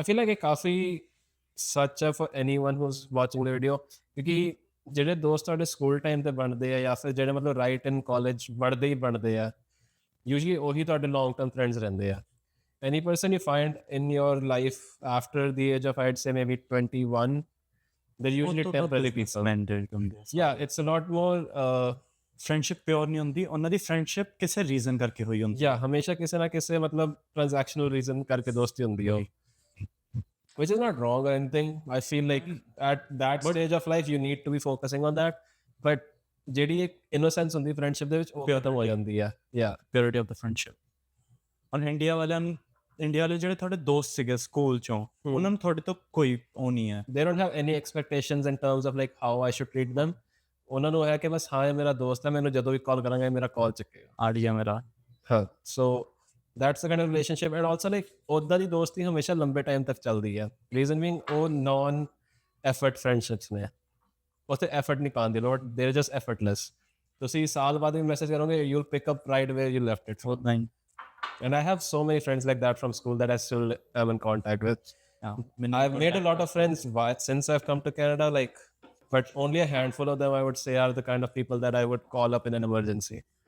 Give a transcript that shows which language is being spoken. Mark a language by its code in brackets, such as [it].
[en] I feel like it [hi] काफी सच है [en] for anyone who's watching the video, [hi] क्योंकि [pa] ਜਿਹੜੇ ਦੋਸਤ ਤੁਹਾਡੇ ਸਕੂਲ ਟਾਈਮ ਤੇ ਬਣਦੇ ਆ ਜਾਂ ਫਿਰ ਜਿਹੜੇ ਮਤਲਬ ਰਾਈਟ ਇਨ ਕਾਲਜ ਬਣਦੇ ਹੀ ਬਣਦੇ ਆ, ਯੂਜੂਅਲੀ ਉਹੀ ਤੁਹਾਡੇ ਲੌਂਗ ਟਰਮ ਫਰੈਂਡਸ ਰਹਿੰਦੇ ਆ. [en] Any person you find in your life after the age of, I'd say maybe 21, they're usually temporary people. Yeah, it's a lot more [pa] friendship pure ਨਹੀਂ ਹੁੰਦੀ, ਉਹਨਾਂ ਦੀ ਫਰੈਂਡਸ਼ਿਪ ਕਿਸੇ ਰੀਜ਼ਨ ਕਰਕੇ ਹੋਈ ਹੁੰਦੀ। yeah, ਹਮੇਸ਼ਾ ਕਿਸੇ ਨਾ ਕਿਸੇ ਮਤਲਬ transactional reason ਕਰਕੇ ਦੋਸਤੀ ਹੁੰਦੀ ਹੈ, [en] which is not wrong or anything. I feel like at that stage of life you need to be focusing on that, but [pa] ਜਿਹੜੀ ਇੱਕ innocence ਹੁੰਦੀ ਫਰੈਂਡਸ਼ਿਪ ਦੇ ਵਿੱਚ ਉਹ ਖਤਮ ਹੋ ਜਾਂਦੀ ਆ. [en] Yeah, [pa] purity of the friendship. ਔਰ ਇੰਡੀਆ ਵਾਲੇ ਜਿਹੜੇ ਤੁਹਾਡੇ ਦੋਸਤ ਸੀਗੇ ਸਕੂਲ ਚੋਂ, ਉਹਨਾਂ ਨੂੰ ਤੁਹਾਡੇ ਤੋਂ ਕੋਈ ਉਹ ਨਹੀਂ ਹੈ, [en] they don't have any expectations in terms of like how I should treat them. [pa] ਉਹਨਾਂ ਨੂੰ ਹੈ ਕਿ ਬਸ ਹਾਂ ਇਹ ਮੇਰਾ ਦੋਸਤ ਹੈ, ਮੈਨੂੰ ਜਦੋਂ ਵੀ ਕਾਲ ਕਰਾਂਗਾ ਇਹ ਮੇਰਾ ਕਾਲ ਚੱਕੇਗਾ, ਆੜੀਆ ਮੇਰਾ। [en] ਹਾਂ, so that's the kind of relationship. And also like [pa] ਉੱਦਾਂ ਦੀ ਦੋਸਤੀ ਹਮੇਸ਼ਾ ਲੰਬੇ ਟਾਈਮ ਤੱਕ ਚੱਲਦੀ ਹੈ, ਰੀਜ਼ਨ ਬੀਇੰਗ ਉਹ ਨੌਨ ਐਫਰਟ ਫਰੈਂਡਸ਼ਿਪਸ ਨੇ, ਉੱਥੇ ਐਫਰਟ ਨਹੀਂ ਪਾਉਣ ਦੀ ਲੋੜ, [en] they are just effortless. [pa] ਤੁਸੀਂ ਸਾਲ ਬਾਅਦ ਵੀ ਮੈਸੇਜ ਕਰੋਗੇ, [en] you'll pick up right where you left it. And I have so many friends like that from school that I still am in contact with. I've made a lot of friends since I've come to Canada, like, but only a handful of them I would say are the kind of people that I would call up in an emergency.